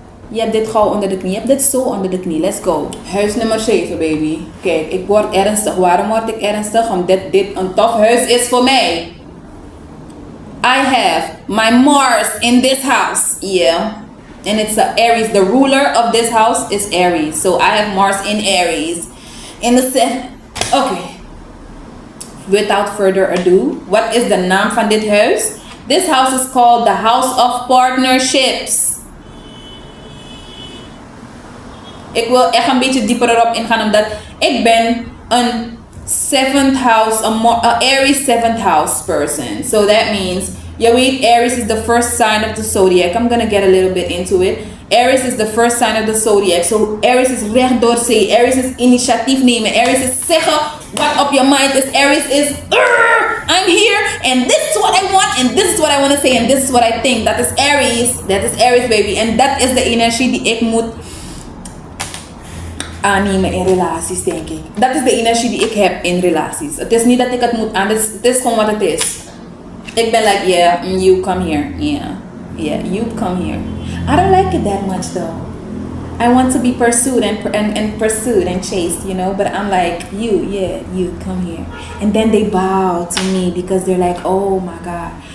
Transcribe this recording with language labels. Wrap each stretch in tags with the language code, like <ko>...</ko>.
<nl>Je hebt dit gauw onder de knie. Je hebt dit zo onder de knie.</nl> <en>Let's go.</en> <nl>Huis nummer 7, baby. Kijk, ik word ernstig. Waarom word ik ernstig? Omdat dit een tof huis is voor mij.</nl> <en>I have my Mars in this house. Yeah. And it's a Aries. The ruler of this house is Aries. So I have Mars in Aries. In the 7th. Okay. Without further ado.</en> <nl>Wat is de naam van dit huis?</nl> <en>This house is called the House of Partnerships.</en> <nl>Ik wil echt een beetje dieper erop ingaan, omdat ik ben een 7th house,</nl> <en>a Aries 7th house person. So that means,</en> <nl>je weet,</nl> <en>Aries is the first sign of the zodiac. I'm gonna get a little bit into it. Aries is the first sign of the zodiac.</en> <nl>So Aries is recht door zee. Aries is initiatief nemen. Aries is zeggen</nl> <en>what op your mind is. Aries is, I'm here and this is what I want and this is what I want to say and this is what I think.</en> <nl>Dat is Aries. Dat is Aries, baby. En dat is de energie die ik moet aannemen in relaties, denk ik. Dat is de energie die ik heb in relaties. Het is niet dat ik het moet aan. Het is gewoon wat het is. Ik ben</nl> <en>like, yeah, you come here. Yeah, you come here. I don't like it that much though. I want to be pursued and pursued and chased, you know. But I'm like, you come here. And then they bow to me because they're like, oh my God.</en>